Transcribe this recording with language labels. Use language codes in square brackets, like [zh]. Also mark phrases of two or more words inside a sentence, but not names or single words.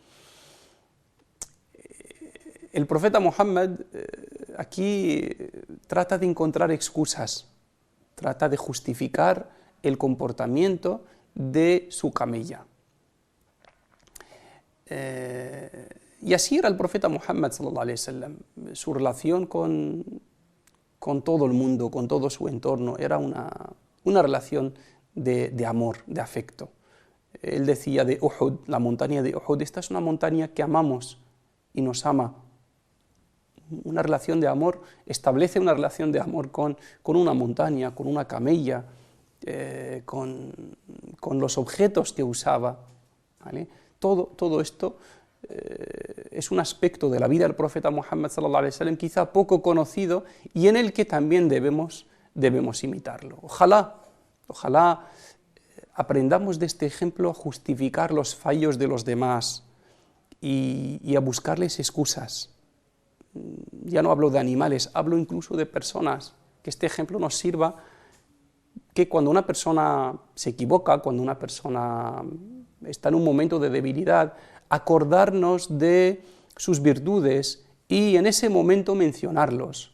[es] El profeta Muhammad aquí trata de encontrar excusas, trata de justificar el comportamiento de su camella. Y así era el profeta Muhammad [ar] صلى الله عليه وسلم. [es] Su relación con todo el mundo, con todo su entorno, era una relación de amor, de afecto. Él decía de Uhud, la montaña de Uhud, esta es una montaña que amamos y nos ama. Una relación de amor, establece una relación de amor con una montaña, con una camella, con los objetos que usaba, ¿vale? Todo esto es un aspecto de la vida del profeta Muhammad [ar] صلى الله عليه وسلم [es] quizá poco conocido y en el que también debemos imitarlo. Ojalá aprendamos de este ejemplo a justificar los fallos de los demás y a buscarles excusas. Ya no hablo de animales, hablo incluso de personas, que este ejemplo nos sirva, que cuando una persona se equivoca, cuando una persona está en un momento de debilidad, acordarnos de sus virtudes y en ese momento mencionarlos.